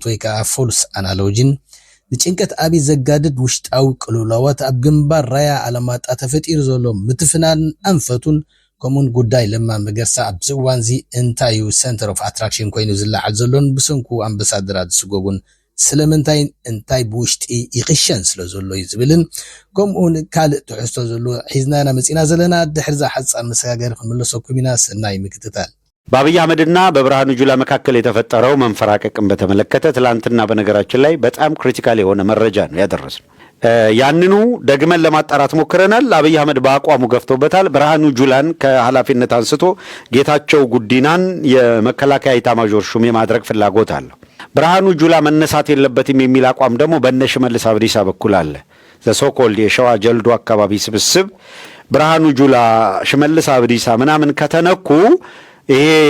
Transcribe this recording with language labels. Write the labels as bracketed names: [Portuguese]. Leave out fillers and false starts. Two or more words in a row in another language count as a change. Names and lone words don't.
[Tigrinya] ወይ ከዓ [English] false analogy [Tigrinya] ንጭንቀት ኣብይ ዘጋድድ ውሽጣዊ ቅልውላዋት ኣብ ግንባር ራያ ዓለማጣ ተፈጢሩ ዘሎ ምትፍናን ኣንፈቱን ከምኡውን ጉዳይ ለማ መገርሳ ኣብ ዝእዋን እዚ እንታይ እዩ [English] center of attraction [Tigrinya] ኮይኑ ዝለዓል ዘሎን ብሰንኩ ኣምባሳደራት ዝስጎቡን ስለምንታይ እንታይ ብውሽጢ ይኽሸን ስለ ዘሎ እዩ ዝብልን ከምኡውን ካልእ ትሕዝቶ ዘሎ ሒዝናና መፂና ዘለና ድሕሪ ዛ ሓፃር መሰጋገሪ ክንምለሰኩም ኢና። ሰናይ ምክትታል። [Amharic] በአብይ አህመድና በብርሃኑ ጁላ መካከል የተፈጠረው መንፈራቀቅን በተመለከተ ትላንትና በነገራችን ላይ በጣም ክሪቲካል የሆነ መረጃ ነው ያደረስነው። ያንኑ ደግመን ለማጣራት ሞክረናል። አብይ አህመድ በአቋሙ ገፍቶበታል። ብርሃኑ ጁላን ከኃላፊነት አንስቶ ጌታቸው ጉዲናን የመከላከያ ኢታማዦር ሹም የማድረግ ፍላጎት አለው። ብርሃኑ ጁላ መነሳት የለበትም የሚል አቋም ደግሞ በነሽመልስ አብዲሳ በኩል አለ። [English] the so-called [Amharic] የሸዋ ጀልዱ አካባቢ ስብስብ ብርሃኑ ጁላ ሽመልስ አብዲሳ ምናምን ከተነኩ ይሄ